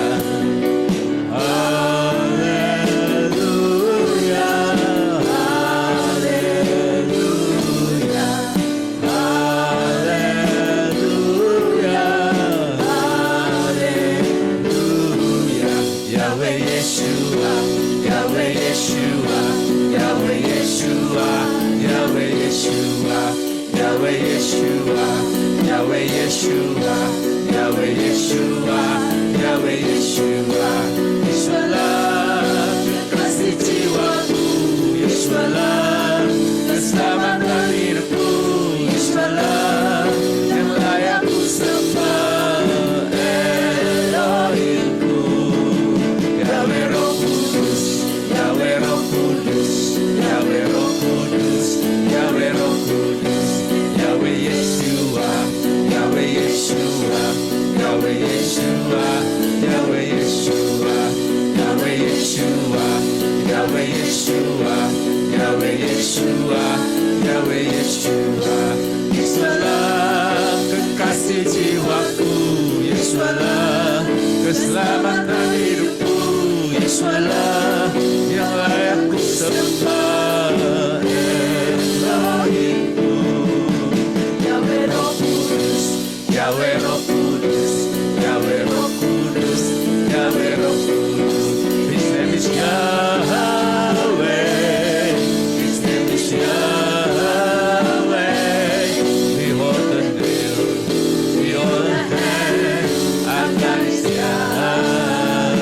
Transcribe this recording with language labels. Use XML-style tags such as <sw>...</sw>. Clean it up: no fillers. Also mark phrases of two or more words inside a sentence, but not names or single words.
<id>Haleluya, haleluya, haleluya, haleluya. Yahweh Yeshua, Yahweh Yeshua, Yahweh Yeshua, Yahweh Yeshua, Yahweh Yeshua, Yahweh Yeshua, Yahweh Yeshua, Yahweh Yeshua. Yeshualah, kekasih jiwaku, Yeshualah, keselamatan hidupku, Yeshualah, yang layak ku sembah, Elohimku, Yahweh Roh Kudus, Yahweh Roh Kudus, Yahweh Roh Kudus, Yahweh Roh Kudus, Yahweh Yeshua, Yahweh Yeshua, Yahweh Yeshua, Yahweh Yeshua, Yahweh Yeshua, Yahweh Yeshua, Yahweh Yeshua, Yahweh Yeshua. Yeshualah, kekasih jiwaku, Yeshualah, keselamatan hidupku, Yeshualah, yang layak ku sembah, Elohimku. Yahweh Roh Kudus, Yahweh Roh Kudus, Yahweh Roh Kudus, Yahweh Roh Kudus.</id> <en>His name is Yahweh, His name is Yahweh. Behold the nail, behold the hand, and that is Yahweh.</en>